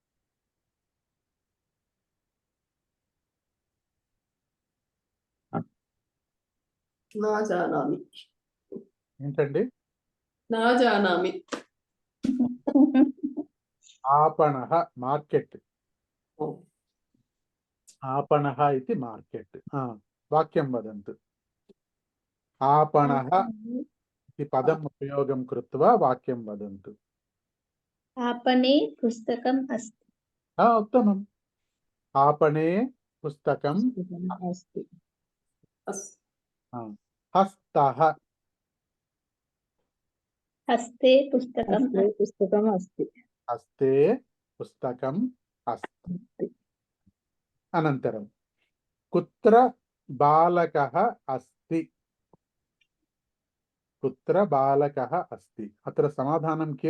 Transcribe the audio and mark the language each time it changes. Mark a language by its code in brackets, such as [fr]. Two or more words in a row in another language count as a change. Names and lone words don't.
[sa] నా జానామి. [te] ఏంటండి? [sa] నా జానామి. आपणः మార్కెట్. आपणः इति మార్కెట్. వాక్యం వదంతు. आपणः इति పదం ఉపయోగం కృత్వా వాక్యం వదంతు. आपणे पुस्तकम् अस्ति. ఉత్తమం. आपणे పుస్తకం అస్తి. హస్తః. हस्ते पुस्तकम् పుస్తకం అస్తి. హస్తే పుస్తకం అస్తి. అనంతరం కుత్ర బాలకः అస్తి. కుత్ర బాలకः అస్తి. అత్ర సమాధానం కిం?